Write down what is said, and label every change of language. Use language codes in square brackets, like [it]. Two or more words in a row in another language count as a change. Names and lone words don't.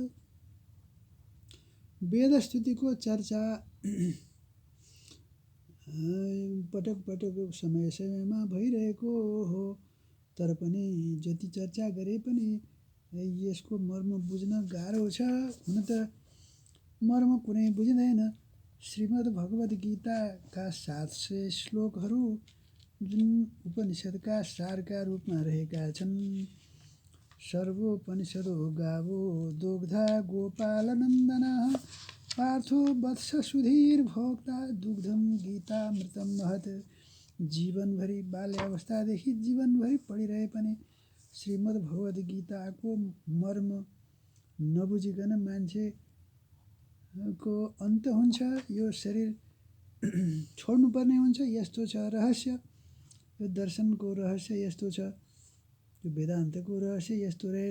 [ne] वेदस्तुतिको चर्चा पटक पटक समय समयमा भइरहेको हो, तर पनि जति चर्चा गरे पनि यसको मर्म बुझ्न गाह्रो छ। हुन त मर्म कुनै बुझिँदैन। श्रीमद् भगवत गीताका 700 श्लोकहरू जुन उपनिषदका सारका रूपमा रहेका छन्। [sa] सर्वोपनिषदो गावो दुग्धा गोपालनन्दनः, पार्थो वत्स सुधीर भोक्ता दुग्धम गीतामृतम महत्। [ne] जीवनभरि बाल्यावस्थादेखि जीवनभरि पढिरहे पनि श्रीमद् भगवत गीताको मर्म नबुझिकन मान्छेको अन्त हुन्छ, यो शरीर छोड्नुपर्ने हुन्छ। यस्तो छ रहस्य, यो दर्शनको रहस्य यस्तो छ, यो वेदान्तको रहस्य यस्तो रहेछ।